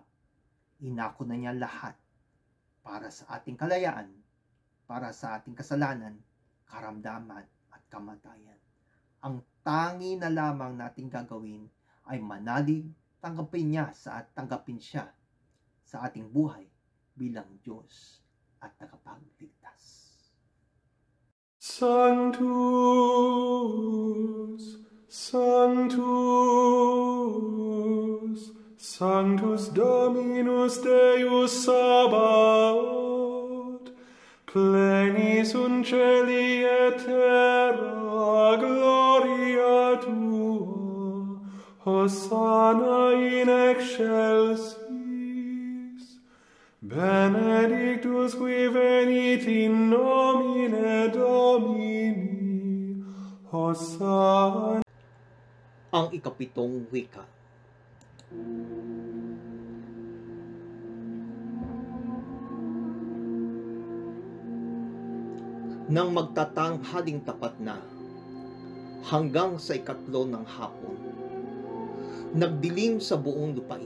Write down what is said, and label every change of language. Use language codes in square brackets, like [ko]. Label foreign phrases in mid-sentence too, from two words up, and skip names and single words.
[tl] Inako na niya lahat para sa ating kalayaan, para sa ating kasalanan, karamdaman at kamatayan. Ang tangi na lamang nating gagawin ay manalig, tanggapin siya sa ating buhay bilang Diyos at tagapagligtas. [la] Sanctus, Sanctus, Sanctus Dominus Deus Sabaoth, plenis un celi et terra gloria tua, Hosanna in excelsis. Benedictus qui venit in nomine Domini, Hosanna. [tl] Ang ikapitong wika. Nang magtatanghaling tapat na, hanggang sa ikatlo ng hapon, nagdilim sa buong lupain.